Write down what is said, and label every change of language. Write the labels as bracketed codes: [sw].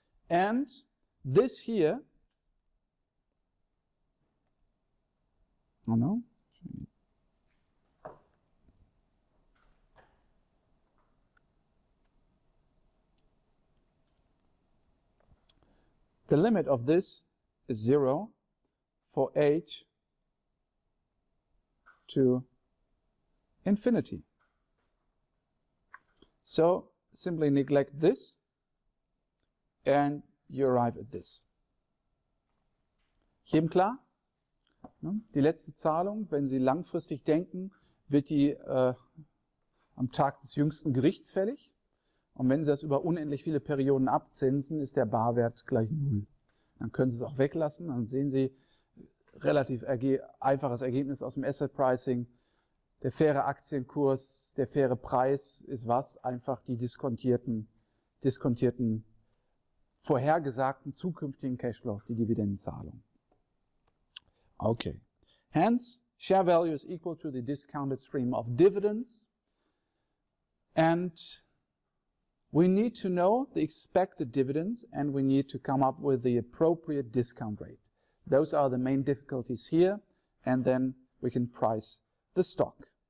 [en] And this here, oh no, the limit of this is 0 for h to infinity. So simply neglect this and you arrive at this. [de] Jedem klar? Die letzte Zahlung, wenn Sie langfristig denken, wird die am Tag des jüngsten Gerichts fällig. Und wenn Sie das über unendlich viele Perioden abzinsen, ist der Barwert gleich 0. Dann können Sie es auch weglassen. Dann sehen Sie relativ einfaches Ergebnis aus dem Asset Pricing. Der faire Aktienkurs, der faire Preis ist was? Einfach die diskontierten, vorhergesagten zukünftigen Cashflows, die Dividendenzahlung. Okay. [en] Hence, share value is equal to the discounted stream of dividends. And we need to know the expected dividends, and we need to come up with the appropriate discount rate. Those are the main difficulties here, and then we can price the stock.